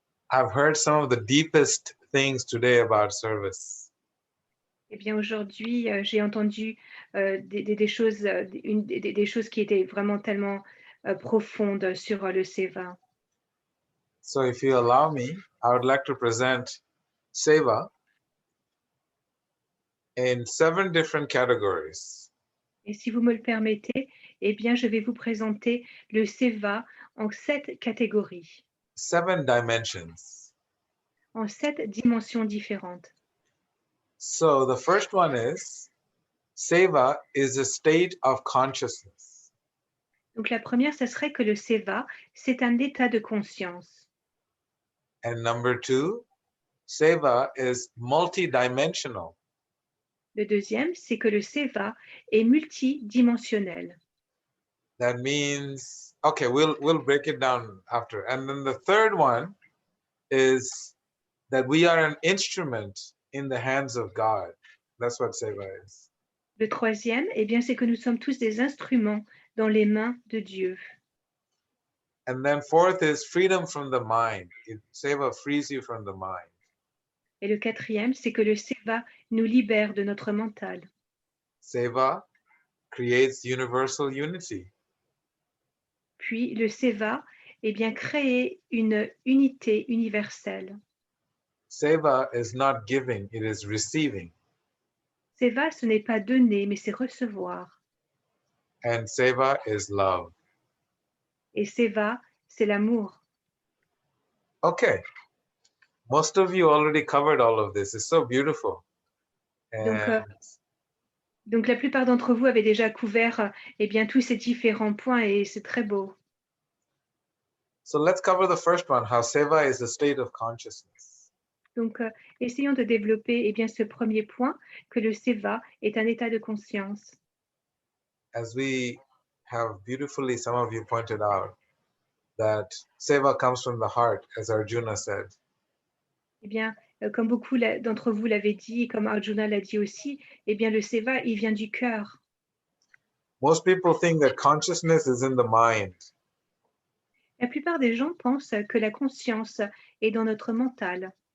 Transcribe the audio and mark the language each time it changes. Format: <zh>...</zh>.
<en>I've heard some of the deepest things today about service.</en> <fr>Eh bien, aujourd'hui, j'ai entendu des choses qui étaient vraiment tellement profondes sur le seva.</fr> <en>So if you allow me, I would like to present seva in 7 different categories.</en> <fr>Et si vous me le permettez, eh bien, je vais vous présenter le seva en 7 catégories.</fr> <en>7 dimensions.</en> <fr>En 7 dimensions différentes.</fr> <en>So the first one is, seva is a state of consciousness.</en> <fr>Donc la première, ce serait que le seva, c'est un état de conscience.</fr> <en>And number 2, seva is multidimensional.</en> <fr>Le deuxième, c'est que le seva est multidimensionnel.</fr> <en>That means Okay, we'll break it down after. And then the third one is that we are an instrument in the hands of God. That's what seva is.</en> <fr>Le troisième, eh bien, c'est que nous sommes tous des instruments dans les mains de Dieu.</fr> <en>And then fourth is freedom from the mind. Seva frees you from the mind.</en> <fr>Et le quatrième, c'est que le seva nous libère de notre mental.</fr> <en>Seva creates universal unity.</en> <fr>Puis le seva, eh bien, crée une unité universelle.</fr> <en>Seva is not giving, it is receiving.</en> <fr>Seva, ce n'est pas donner, mais c'est recevoir.</fr> <en>And seva is love.</en> <fr>Et seva, c'est l'amour.</fr> <en>Okay. Most of you already covered all of this. It's so beautiful. And</en> <fr>Donc, la plupart d'entre vous avaient déjà couvert eh bien, tous ces différents points et c'est très beau.</fr> <en>so let's cover the first one, how seva is a state of consciousness.</en> <fr>Donc, essayons de développer eh bien, ce premier point, que le seva est un état de conscience.</fr> <en>As we have beautifully, some of you pointed out, that seva comes from the heart, as Arjuna said.</en> <fr>Eh bien, comme beaucoup d'entre vous l'avaient dit, comme Arjuna l'a dit aussi, eh bien, le seva, il vient du cœur.</fr> <en>Most people think that consciousness is in the mind.</en> <fr>La plupart des gens pensent que la conscience est dans notre mental.</fr>